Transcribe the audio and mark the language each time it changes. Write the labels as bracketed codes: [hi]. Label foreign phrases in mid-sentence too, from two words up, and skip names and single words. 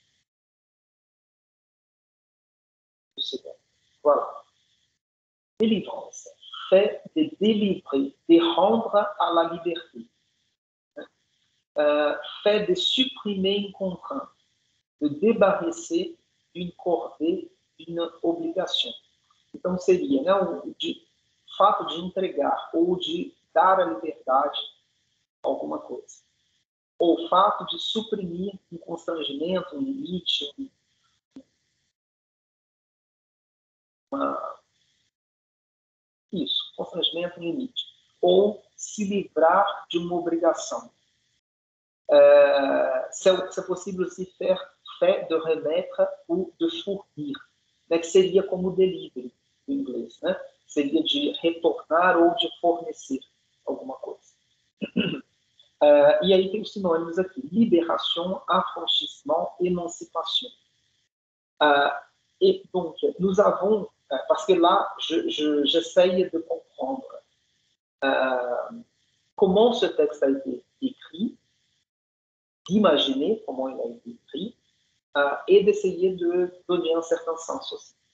[fr] Voilà. Délivrance. Fait de délivrer, de rendre à la liberté. Fait de supprimer une contrainte, de débarrasser d'une corvée, d'une obrigação. [pt] Então, seria, né, de fato de entregar ou de dar a liberdade a alguma coisa. Ou o fato de suprimir um constrangimento, um limite, isso, constrangimento, um limite. Ou se livrar de uma obrigação. [fr] C'est possible aussi faire fait de remettre ou de fournir, [pt] né, que seria como delivery em inglês, né? Seria de retornar ou de fornecer alguma coisa. E aí tem os sinônimos aqui: [fr] libération, affranchissement, émancipation. Et donc, nous avons, parce que là, j'essaye de comprendre comment ce texte a été écrit, d'imaginer comment il a été écrit, et d'essayer de donner un certain sens aussi.